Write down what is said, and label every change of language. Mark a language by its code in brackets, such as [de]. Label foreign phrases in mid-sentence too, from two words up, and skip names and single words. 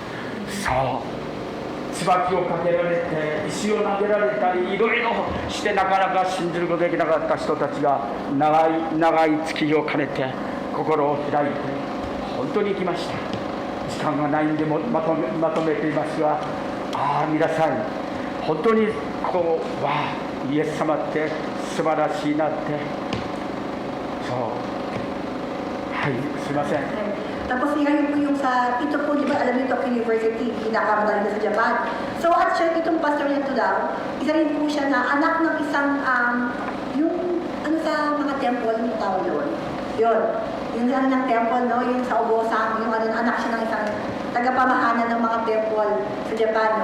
[ja] 椿をかけられて石を投げられたりいろいろしてなかなか信じることができなかった人たちが長い月日を兼ねて心を開いて本当に行きました。時間がないんでまとめていますが、皆さん本当にイエス様って素晴らしいなって。すいません。 [tl] Tapos ngayon po yung ito po, di ba, alam niyo, Tokyo University, pinakamagaling na sa Japan. So, at siya, itong pastor niya to daw, isa rin po siya na anak ng isang, yung, sa mga temple, yung tawag doon. Yung ng temple, no, yung sa Obosang, yung anak siya ng isang tagapamahanan ng mga temple sa Japan, no.